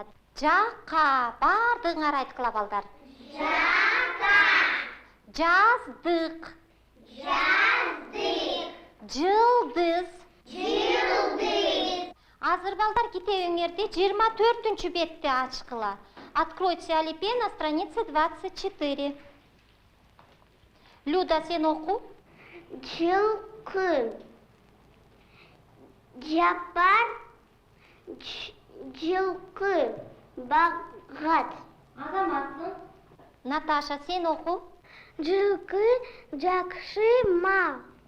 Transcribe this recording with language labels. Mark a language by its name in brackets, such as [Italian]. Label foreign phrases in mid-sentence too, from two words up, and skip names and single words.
[Kyrgyz] Жака, бардыгыңар айткыла балдар. Жака. Жаздык. Жаздык. Жылдыз. Жылдыз. Азыр балдар китебиңерди 24-чү бетте ачкыла. [Russian] Откройте алфавит на странице 24. [Kyrgyz] Люда, сен оку. Жылкы. Жапар. Жылкы. Багат. Азаматсың. Наташа, сен оку. Жылкы. Жакшы мал.